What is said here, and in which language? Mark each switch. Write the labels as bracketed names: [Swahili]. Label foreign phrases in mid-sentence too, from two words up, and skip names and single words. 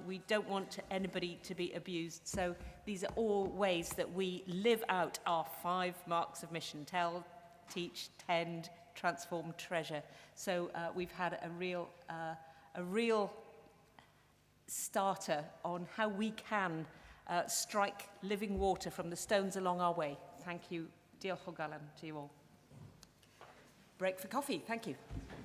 [English] We don't want anybody to be abused. So these are all ways that we live out our 5 marks of mission: tell, teach, tend, transform, treasure. So we've had a real starter on how we can strike living water from the stones along our way. Thank you. [Welsh] Diolch o galon [English] to you all. Break for coffee. Thank you.